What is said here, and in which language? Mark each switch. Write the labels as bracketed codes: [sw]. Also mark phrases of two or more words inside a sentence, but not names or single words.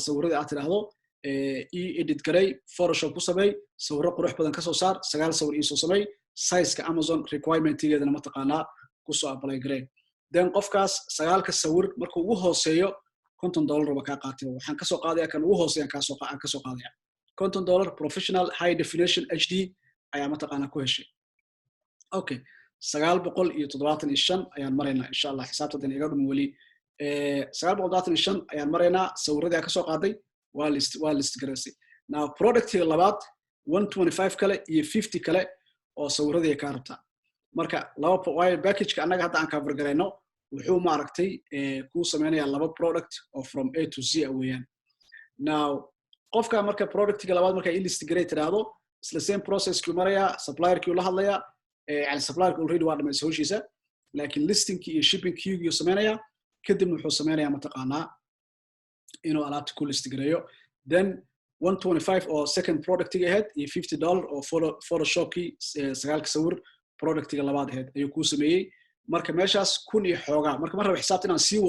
[so] sawiradii aad tiraahdo edit garay photoshop ku sameey sawiro qurux badan ka soo saar 9 sawir soo sameey size-ka Amazon requirement-geedana mataqaanaa ku soo apply garay then qofkaas 9 sawir markuu ugu hooseeyo $50 ba ka qaatay waxaan ka soo qaadayaa kan ugu hooseeyan ka soo qaadayaa $50 [en] professional high definition HD [so] ayaa mataqaanaa ku heshay okay 975 ayaan maraynaa [ar] إن شاء الله [so] xisaabtadan iga dhumin wali 975 ayaan maraynaa sawiradii ka soo qaaday waa list garaysay now product-iga labaad 125 kale iyo 50 kale oo sawiradii ka rabtaa marka laba wire package-ka anaga hadda aan cover garayno wuxuu ma aragtay ku sameeynaya laba product oo [en] from A to Z [so] weeyaan now qofka marka product-iga labaad marka list garay tiraahdo isla [en] same process-ku [so] maraya supplier-kii la hadlaya يعني [en] supplier already [so] waa dhameysay hawshiisa laakiin listing-kii iyo shipping-kii uu sameeynaya kadib wuxuu sameeynaya mataqaanaa inuu alaabta ku list gareeyo then 125 oo [en] second product-iga [so] ahayd iyo $50 oo photoshop-kii 9 sawir product-iga labaad ahayd ayuu ku sameeyay marka meeshaas 1000 iyo xoogaa marka mar raba xisaabta inaan sii